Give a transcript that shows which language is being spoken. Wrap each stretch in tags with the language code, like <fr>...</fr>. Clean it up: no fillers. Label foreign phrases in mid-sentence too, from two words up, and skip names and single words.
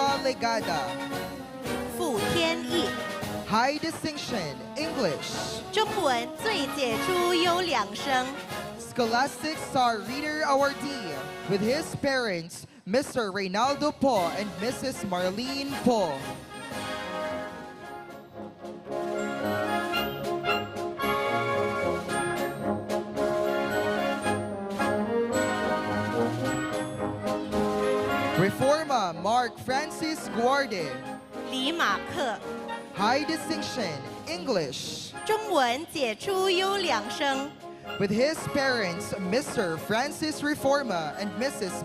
<en>Legada.</en> <zh>傅天意，</zh> <en>High distinction, English.</en> <zh>中文最杰出优良生。</zh> <en>Scholastic Star Reader Awardee with his parents, Mr. Reynaldo Po and Mrs. Marlene Po. Reforma Mark Francis Guarde.</en> <zh>李马克，</zh> <en>High distinction, English.</en> <zh>中文杰出优良生。</zh> <en>With his parents, Mr. Francis Reforma and Mrs.</en>